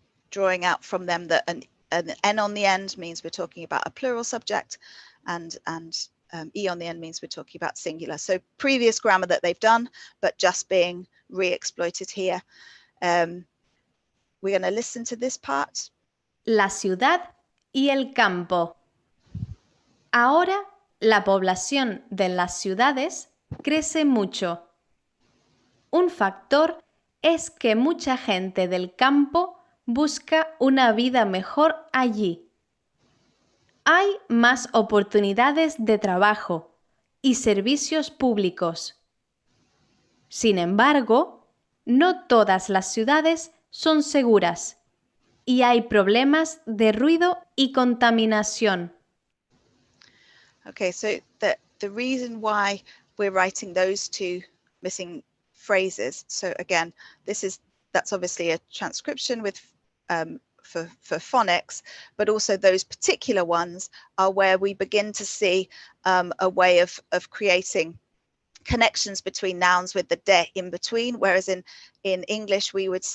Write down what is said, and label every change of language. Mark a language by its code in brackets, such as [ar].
[en] Drawing out from them that an N on the end means we're talking about a plural subject, and E on the end means we're talking about singular. So previous grammar that they've done, but just being re-exploited here. We're going to listen to this part. [es] La ciudad y el campo. Ahora la población de las ciudades crece mucho. Un factor es que mucha gente del campo busca una vida mejor allí. Hay más oportunidades de trabajo y servicios públicos. Sin embargo, no todas las ciudades son seguras y hay problemas de ruido y contaminación. [en] Okay, so the reason why we're writing those two missing phrases. So again, that's obviously a transcription with for phonics, but also those particular ones are where we begin to see a way of creating connections between nouns with the de in between, whereas in English we